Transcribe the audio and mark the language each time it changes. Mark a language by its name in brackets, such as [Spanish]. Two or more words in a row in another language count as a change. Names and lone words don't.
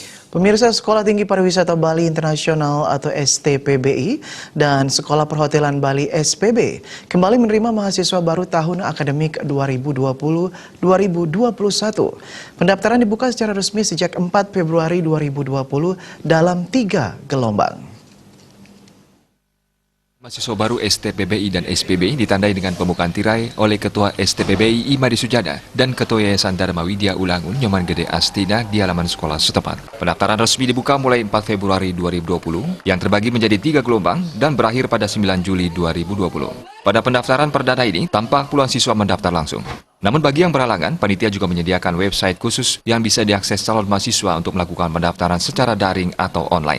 [Indonesian] Pemirsa, Sekolah Tinggi Pariwisata Bali Internasional atau STPBI dan Sekolah Perhotelan Bali SPB kembali menerima mahasiswa baru tahun akademik 2020-2021. Pendaftaran dibuka secara resmi sejak 4 Februari 2020 dalam 3 gelombang. Mahasiswa baru STPBI dan SPB ditandai dengan pembukaan tirai oleh Ketua STPBI Imadi Sujana dan Ketua Yayasan Dharma Widya Ulangun Nyoman Gede Astina di halaman sekolah setempat. Pendaftaran resmi dibuka mulai 4 Februari 2020 yang terbagi menjadi 3 gelombang dan berakhir pada 9 Juli 2020. Pada pendaftaran perdana ini, tampak puluhan siswa mendaftar langsung. Namun bagi yang berhalangan, panitia juga menyediakan website khusus yang bisa diakses calon mahasiswa untuk melakukan pendaftaran secara daring atau online.